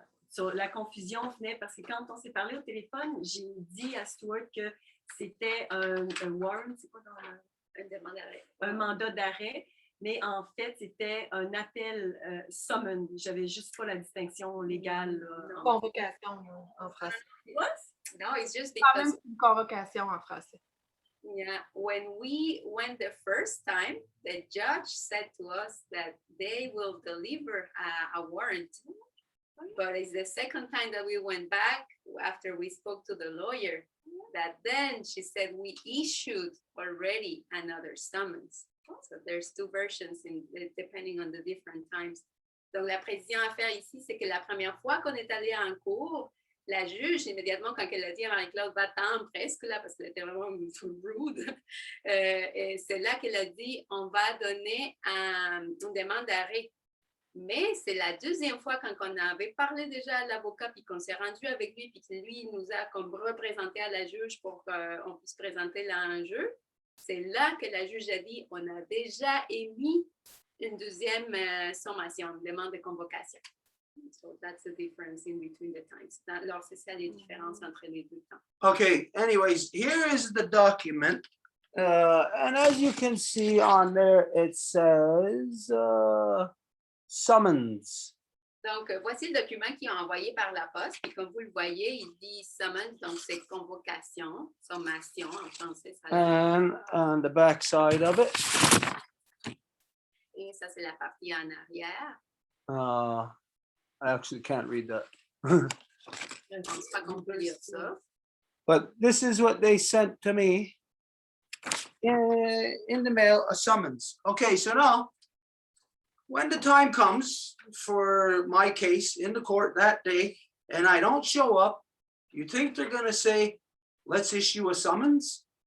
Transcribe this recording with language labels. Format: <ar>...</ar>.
<fr>So la confusion venait parce que quand on s'est parlé au téléphone, j'ai dit à Stuart que c'était un warrant, c'est quoi dans un mandat d'arrêt, mais en fait, c'était un appel summon. J'avais juste pas la distinction légale. Convocation en français.</fr> <en>What? No, it's just</en> <fr>Quand même</fr> <en>because</en> <fr>une convocation en français.</fr> <en>yeah, when we went the first time, the judge said to us that they will deliver a warrant. But it's the second time that we went back after we spoke to the lawyer that then she said we issued already another summons. So there's two versions depending on the different times.</en> <fr>Donc la précision à faire ici, c'est que la première fois qu'on est allé en cours, la juge, immédiatement, quand elle a dit à Marie-Claude, va-t'en presque là, parce qu'elle était vraiment rude, et c'est là qu'elle a dit, on va donner une demande d'arrêt. Mais c'est la deuxième fois quand on avait parlé déjà à l'avocat, puis qu'on s'est rendu avec lui, puis que lui nous a comme représenté à la juge pour qu'on puisse présenter l'enjeu. C'est là que la juge a dit, on a déjà émis une deuxième sommation, une demande de convocation.</fr> <en>So that's the difference in between the times.</en> <fr>Alors, c'est ça les différences entre les deux temps.</fr> <en>Okay, anyways, here is the document. And as you can see on there, it says summons.</en> <fr>Donc, voici le document qui est envoyé par la poste. Et comme vous le voyez, il dit summons, donc c'est convocation, sommation en français. Ça</fr> <en>And on the back side of it,</en> <fr>et ça, c'est la partie en arrière.</fr> <en>I actually can't read that.</en> <fr>Je ne pense pas qu'on peut lire ça.</fr> <en>But this is what they sent to me in the mail, a summons. Okay, so now, when the time comes for my case in the court that day, and I don't show up, you think they're going to say, let's issue a summons?</en>